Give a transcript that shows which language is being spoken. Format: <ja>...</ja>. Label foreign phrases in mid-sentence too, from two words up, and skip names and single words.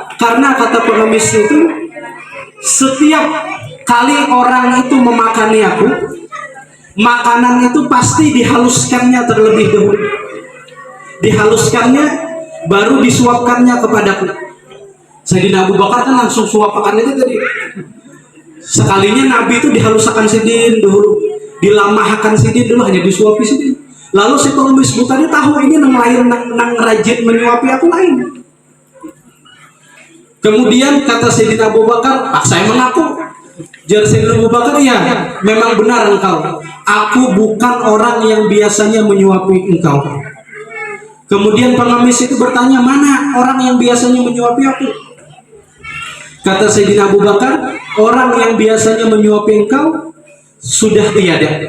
<id>Karena kata pengemis itu, setiap kali orang itu memakani aku, makanan itu pasti dihaluskannya terlebih dahulu. Dihaluskannya, baru disuapkannya kepadaku. Sayyidina Abu Bakar kan langsung suapkan itu tadi.</id> <bjn>Sekalinya Nabi itu dihaluskan sidin dulu, dilamahkan sidin dulu, hanya disuapi sidin.</bjn> <id>Lalu si pengemis buta ini tahu ini nang rajin menyuapi aku lain. Kemudian kata Sayyidina Abu Bakar, saya mengaku. Jar Sayyidina Abu Bakar, ya memang benar engkau. Aku bukan orang yang biasanya menyuapi engkau. Kemudian pengemis itu bertanya, mana orang yang biasanya menyuapi aku? Kata Sayyidina Abu Bakar, orang yang biasanya menyuapi engkau sudah tiada.</id>